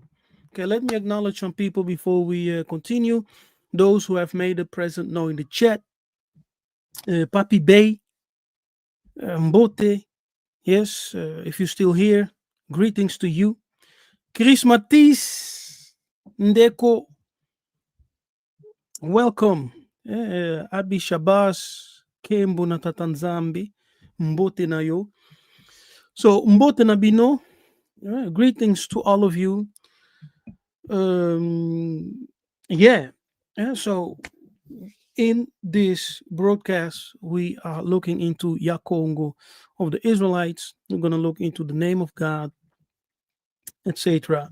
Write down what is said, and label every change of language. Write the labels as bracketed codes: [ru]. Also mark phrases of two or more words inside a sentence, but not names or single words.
[en] Okay, let me acknowledge some people before we continue. Those who have made a present know in the chat. Papi Bay, Mbote, yes, if you're still here, greetings to you. Chris Matisse, Ndeko, welcome. Abi Shabas, Kembo na Tatanzambi, [ln] Mbote na yo. [en] So, [ln] Mbote na Bino, [en] greetings to all of you. Yeah, so in this broadcast, we are looking into Yah Kongo of the Israelites. We're going to look into the name of God, etc.